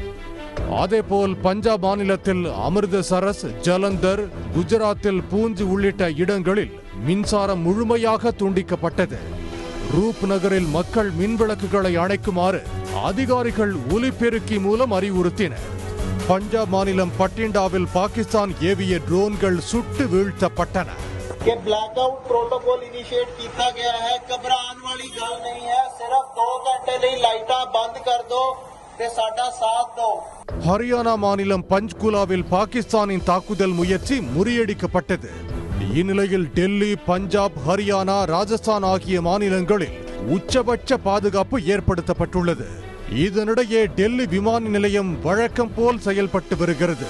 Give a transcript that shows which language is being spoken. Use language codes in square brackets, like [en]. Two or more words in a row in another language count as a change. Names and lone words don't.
[ta] அதேபோல் பஞ்சாப் மாநிலத்தில் அமிர்தசரஸ், ஜலந்தர், குஜராத்தில் பூஞ்ச் உள்ளிட்ட இடங்களில் மின்சாரம் முழுமையாக துண்டிக்கப்பட்டது. ரூப் நகரில் மக்கள் மின்விளக்குகளை அணைக்குமாறு அதிகாரிகள் ஒலிபெருக்கி மூலம் அறிவுறுத்தினர். பஞ்சாப் மாநிலம் பட்டிண்டாவில் பாகிஸ்தான் ஏவிய ட்ரோன்கள் சுட்டு வீழ்த்தப்பட்டன. [en] blackout protocol initiate [hi] किया गया है। घबराने वाली गल नहीं है। सिर्फ 2 घंटे लिए लाइटा बंद कर दो [pa] ਤੇ ਸਾਡਾ [hi] साथ दो। [ta] ஹரியானா மாநிலம் பஞ்ச்குலாவில் பாகிஸ்தானின் தாக்குதல் முயற்சி முறியடிக்கப்பட்டது. இந்நிலையில் டெல்லி, பஞ்சாப், ஹரியானா, ராஜஸ்தான் ஆகிய மாநிலங்களில் உச்சபட்ச பாதுகாப்பு ஏற்படுத்தப்பட்டுள்ளது. இதனிடையே டெல்லி விமான நிலையம் வழக்கம் போல் செயல்பட்டு வருகிறது.